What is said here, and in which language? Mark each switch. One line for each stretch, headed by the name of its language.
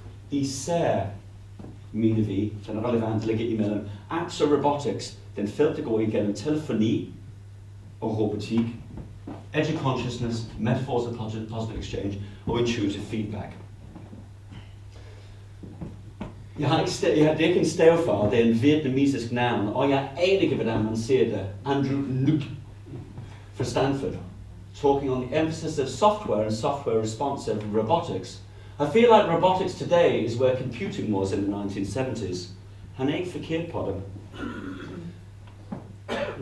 Danish: Især, mener vi, den relevant ligger imellem apps og robotics, den felt, der går igennem telefoni og robotik,
English: edge consciousness, metaphors of positive exchange og intuitive feedback.
Danish: Det er ikke en stavefar, det er en vietnamesisk navn, og jeg aner ikke, hvordan man ser det.
English: Andrew Luc fra Stanford, talking on the emphasis of software and software responsive robotics. I feel like robotics today is where computing was in the 1970s.
Danish: Han er ikke forkert på det.